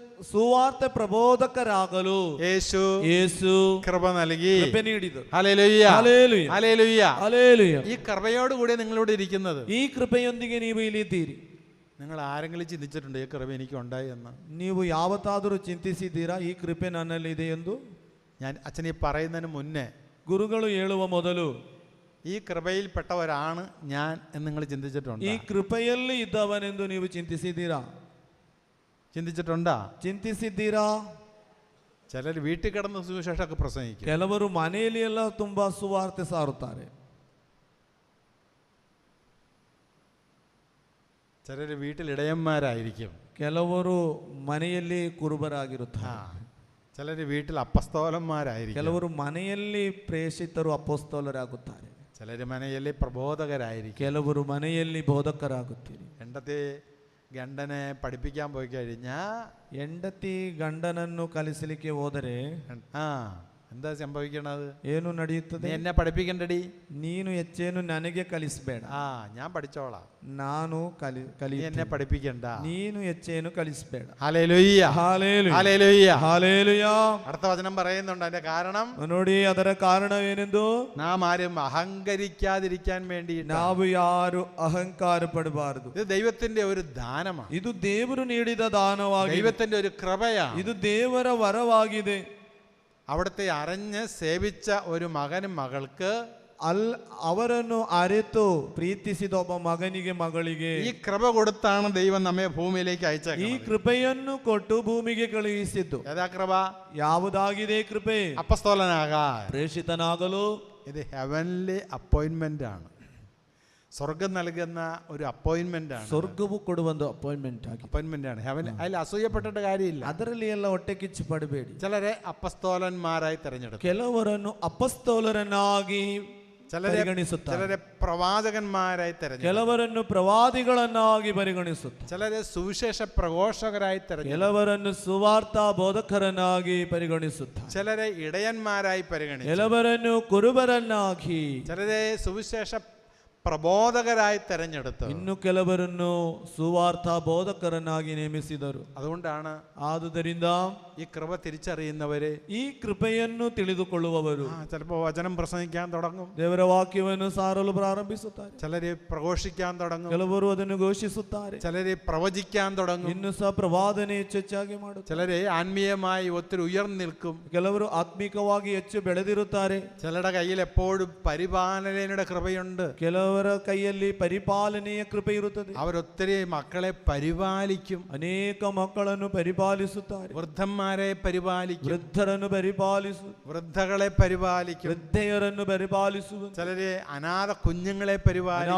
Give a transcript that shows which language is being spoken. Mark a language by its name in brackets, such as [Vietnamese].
[Kannada] ಸುವಾರ್ಥ ಪ್ರಬೋಧಕರಾಗಲು യേശു [Malayalam] കൃപ നൽകി. [Kannada] ಕೃಪೆ ನೀಡಿದರು. [Malayalam] Hallelujah, hallelujah, hallelujah. ഹല്ലേലൂയ. ഈ കൃപയോടുകൂടി നിങ്ങളിവിടെ ഇരിക്കുന്നത്. [Kannada] ಈ ಕೃಪೆಯೊಂದಿಗೆ ನೀವು ಇಲ್ಲಿದ್ದೀರಿ. [Malayalam] നിങ്ങൾ ആരെങ്കിലും ചിന്തിച്ചിട്ടുണ്ട് ഈ കൃപ എനിക്ക് ഉണ്ടായി എന്ന്? [Kannada] ನೀವು ಯಾವತ್ತಾದರೂ ಚಿಂತಿಸಿದ್ದೀರಾ ಈ ಕೃಪೆ ನನ್ನಲ್ಲಿದೆ ಎಂದು? [Malayalam] ഞാൻ അച്ഛൻ ഈ പറയുന്നതിന് മുന്നേ [Kannada] ಗುರುಗಳು ಹೇಳುವ ಮೊದಲು [Malayalam] ഈ കൃപയിൽപ്പെട്ടവരാണ് ഞാൻ എന്ന് നിങ്ങൾ ചിന്തിച്ചിട്ടുണ്ട്? [Kannada] ಈ ಕೃಪೆಯಲ್ಲಿ ಇದ್ದವನೆಂದು ನೀವು ಚಿಂತಿಸಿದ್ದೀರಾ? [Malayalam] ചിന്തിച്ചിട്ടുണ്ടാ? [Kannada] ಚಿಂತಿಸಿದ್ದೀರಾ? [Malayalam] ചിലർ വീട്ടിൽ കിടന്ന് സുവിശേഷമൊക്കെ പ്രസംഗിക്കും. [Kannada] ಕೆಲವರು ಮನೆಯಲ್ಲಿ ಎಲ್ಲ ತುಂಬಾ ಸುವಾರ್ತೆ ಸಾರುತ್ತಾರೆ. [Malayalam] ചിലർ വീട്ടിൽ ഇടയന്മാരായിരിക്കും. [Kannada] ಕೆಲವರು ಮನೆಯಲ್ಲಿ ಕುರುಬರಾಗಿರುತ್ತಾರೆ. [Malayalam] ചിലർ വീട്ടിൽ അപ്പസ്തോലന്മാരായിരിക്കും. [Kannada] ಕೆಲವರು ಮನೆಯಲ್ಲಿ ಪ್ರೇಷಿತರು ಅಪೊಸ್ತಲರಾಗುತ್ತಾರೆ. [Malayalam] ചിലർ [Kannada] ಮನೆಯಲ್ಲಿ [Malayalam] പ്രബോധകരായിരിക്കും. [Kannada] ಕೆಲವರು ಮನೆಯಲ್ಲಿ ಬೋಧಕರಾಗುತ್ತೀರಿ. [Malayalam] ಹೆಂಡತಿ ಗಂಡനെ പഠിപ്പിക്കാൻ പോയി കഴിഞ്ഞാൽ [Kannada] ಹೆಂಡತಿ ಗಂಡನನ್ನು ಕಲಿಸಲಿಕ್ಕೆ ಹೋದರೆ [Malayalam] എന്താ സംഭവിക്കണത്? [Kannada] ಏನು ನಡೆಯುತ್ತದೆ? [Malayalam] നീ എന്നെ പഠിപ്പിക്കണ്ടടി, [Kannada] ನೀನು ಹೆಚ್ಚೇನು ನನಗೆ ಕಲಿಸಬೇಡ, [Malayalam] ഞാൻ പഠിച്ചോളാം, [Kannada] ನಾನು [Malayalam] നീ എന്നെ പഠിപ്പിക്കണ്ട, [Kannada] ನೀನು ಹೆಚ್ಚೇನು ಕಲಿಸಬೇಡ. [Malayalam] Hallelujah, hallelujah, hallelujah, hallelujah. അടുത്ത വചനം പറയുന്നുണ്ട് അതിന്റെ കാരണം. [Kannada] ನೋಡಿ ಅದರ ಕಾರಣವೇನೆಂದು, [Malayalam] നാം ആരും അഹങ്കരിക്കാതിരിക്കാൻ വേണ്ടി [Kannada] ನಾವು ಯಾರು ಅಹಂಕಾರ ಪಡಬಾರದು. [Malayalam] ഇത് ദൈവത്തിന്റെ ഒരു ദാനമാണ്. [Kannada] ಇದು ದೇವರು ನೀಡಿದ ದಾನವಾಗಿದೆ. [Malayalam] ദൈവത്തിന്റെ ഒരു കൃപയാണ്. [Kannada] ಇದು ದೇವರ ವರವಾಗಿದೆ. [Malayalam] അവിടുത്തെ അറിഞ്ഞ് സേവിച്ച ഒരു മകനും മകൾക്ക് [Kannada] ಅವರನ್ನು ಅರಿತು ಪ್ರೀತಿಸಿದ ಒಬ್ಬ ಮಗನಿಗೆ ಮಗಳಿಗೆ [Malayalam] ഈ കൃപ കൊടുത്താണ് ദൈവം നമ്മെ ഭൂമിയിലേക്ക് അയച്ചത്. [Kannada] ಈ ಕೃಪೆಯನ್ನು ಕೊಟ್ಟು ಭೂಮಿಗೆ ಕಳುಹಿಸಿದ್ದು. [Malayalam] ഏതാ കൃപ? [Kannada] ಯಾವುದಾಗಿದೆ ಕೃಪೆ? [Malayalam] അപ്പസ്തോലനാകാൻ, [Kannada] ಪ್ರೇಷಿತನಾಗಲು. [Malayalam] ഇത് [English] heavenly appointment [Malayalam] ആണ്. സ്വർഗം നൽകുന്ന ഒരു അപ്പോയിന്റ്മെന്റ് ആണ്. [Kannada] ಸ್ವರ್ಗವು ಕೊಡುವಂತ ಅಪಾಯಿಂಟ್ಮೆಂಟ್ ಆಗಿದೆ. [Malayalam] അപ്പോയിന്റ്മെന്റ് ആണ്. ഹെവൻ അതിൽ അസൂയപ്പെട്ടിട്ട് കാര്യമില്ല. [Kannada] ಅದರಲ್ಲಿ ಎಲ್ಲ ಹೊಟ್ಟೆ ಕಿಚ್ಚು ಪಡಬೇಡಿ. [Malayalam] ചിലരെ അപ്പസ്തോലന്മാരായി തിരഞ്ഞെടുക്കും, [Kannada] ಕೆಲವರನ್ನು ಅಪಸ್ತೋಲರನ್ನಾಗಿ ಪರಿಗಣಿಸುತ್ತಾರೆ, [Malayalam] ചിലരെ പ്രവാചകന്മാരായി തിരഞ്ഞെടുക്കും, [Kannada] ಕೆಲವರನ್ನು ಪ್ರವಾದಿಗಳನ್ನಾಗಿ ಪರಿಗಣಿಸುತ್ತಾರೆ, [Malayalam] ചിലരെ സുവിശേഷ പ്രഘോഷകരായി തിരഞ്ഞെടുക്കും, [Kannada] ಕೆಲವರನ್ನು ಸುವಾರ್ಥ ಬೋಧಕರನ್ನಾಗಿ ಪರಿಗಣಿಸುತ್ತಾರೆ, [Malayalam] ചിലരെ ഇടയന്മാരായി പരിഗണിക്കും, [Kannada] ಕೆಲವರನ್ನು ಕುರುಬರನ್ನಾಗಿ, [Malayalam] ചിലരെ സുവിശേഷ പ്രബോധകരായി തെരഞ്ഞെടുത്തു, [Kannada] ಇನ್ನು ಕೆಲವರನ್ನು ಸುವಾರ್ಥ ಬೋಧಕರನ್ನಾಗಿ ನೇಮಿಸಿದರು. [Malayalam] അതുകൊണ്ടാണ് [Kannada] ಆದುದರಿಂದ [Malayalam] ഈ കൃപ തിരിച്ചറിയുന്നവരെ, [Kannada] ಈ ಕೃಪೆಯನ್ನು ತಿಳಿದುಕೊಳ್ಳುವವರು [Malayalam] ചിലപ്പോൾ വചനം പ്രസംഗിക്കാൻ തുടങ്ങും, [Kannada] ದೇವರ ವಾಕ್ಯವನ್ನು ಸಾರಲು ಪ್ರಾರಂಭಿಸುತ್ತಾರೆ, [Malayalam] ചിലര് പ്രഘോഷിക്കാൻ തുടങ്ങും, [Kannada] ಕೆಲವರು ಅದನ್ನು ഘോഷിಸುತ್ತಾರೆ, [Malayalam] ചിലര് പ്രവചിക്കാൻ തുടങ്ങും, [Kannada] ಇನ್ನು ಸಹ ಪ್ರವಾದನೆ ಹೆಚ್ಚೆಚ್ಚಾಗಿ ಮಾಡುತ್ತಾರೆ, [Malayalam] ചിലര് ആത്മീയമായി ഒത്തിരി ഉയർന്നു നിൽക്കും, [Kannada] ಕೆಲವರು ಆತ್ಮಿಕವಾಗಿ ಹೆಚ್ಚು ಬೆಳೆದಿರುತ್ತಾರೆ, [Malayalam] ചിലരുടെ കയ്യിൽ എപ്പോഴും പരിപാലനയുടെ കൃപയുണ്ട്, [Kannada] ಕೆಲವರ ಕೈಯಲ್ಲಿ ಪರಿಪಾಲನೆಯ ಕೃಪೆ ಇರುತ್ತದೆ, [Malayalam] അവരൊത്തിരി മക്കളെ പരിപാലിക്കും, [Kannada] ಅನೇಕ ಮಕ್ಕಳನ್ನು ಪರಿಪಾಲಿಸುತ್ತಾರೆ, [Malayalam] വൃദ്ധന്മാരെ പരിപാലിക്കും, [Kannada] ವೃದ್ಧರನ್ನು [Malayalam] വൃദ്ധകളെ പരിപാലിക്കും, [Kannada] ವೃದ್ಧೆಯರನ್ನು ಪರಿಪಾಲಿಸುವುದು, [Malayalam] ചിലര് അനാഥ കുഞ്ഞുങ്ങളെ പരിപാലിക്കും,